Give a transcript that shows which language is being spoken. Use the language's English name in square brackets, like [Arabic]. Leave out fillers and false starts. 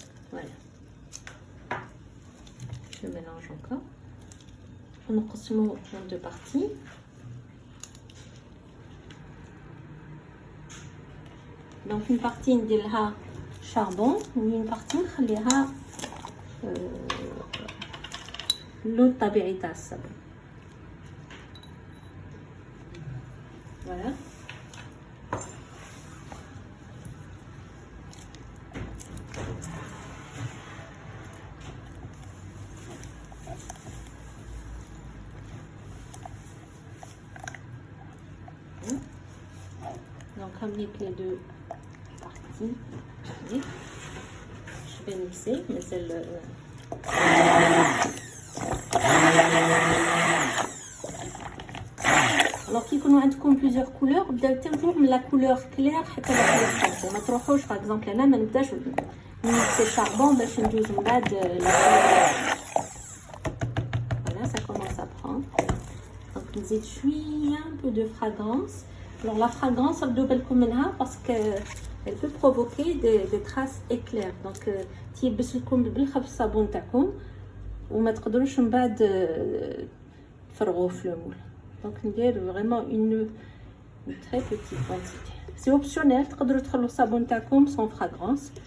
[French] Voilà. Je mélange encore. On consomme en deux parties. Donc une partie [Arabic] نديرها charbon وune partie نخليها اللون الطبيعي تاع الصابون. [French] Voilà. Donc on mixe les deux parties. Je vais mixer, mais c'est le... Alors qui [Arabic] يكونوا عندكم [French] plusieurs couleurs بداو toujours من la couleur claire حتى la couleur foncée. [Arabic] ما تروحوش par exemple انا ما نبداش نميكسي charbon باش ندوز من بعد la couleur. [French] Voilà, ça commence à prendre. Donc [Arabic] نزيد شويه [French] un peu de fragrance. Alors la fragrance [Arabic] ردوا بالكم منها [French] parce que elle peut provoquer des traces éclairs. [Arabic] Donc تيبس لكم بالخف الصابون تاعكم وما تقدروش من بعد تفرغوه في المول. [French] Donc ندير vraiment une très petite quantité. C'est optionnel, [Arabic] تقدروا تخلوا الصابون تاعكم [French] sans fragrance.